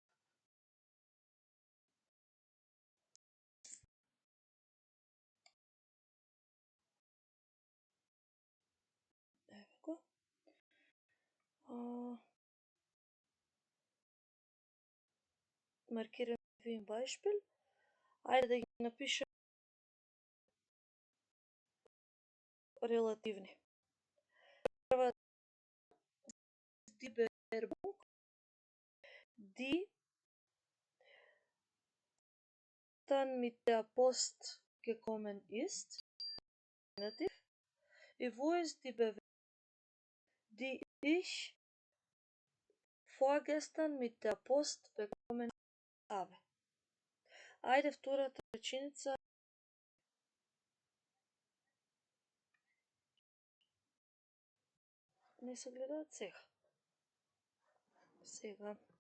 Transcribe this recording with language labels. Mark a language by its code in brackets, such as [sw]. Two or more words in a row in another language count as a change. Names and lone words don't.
[mk] Ево го. [de] Маркирам wie ein Beispiel. [mk] Ајде да ги напишем релативни. [de] Прва die Bewerbung, die dann mit der Post gekommen ist. Wo ist die Bewerbung, die ich vorgestern mit der Post bekommen habe? [mk] Ајде втората реченица. не се гледаат сега. Сега.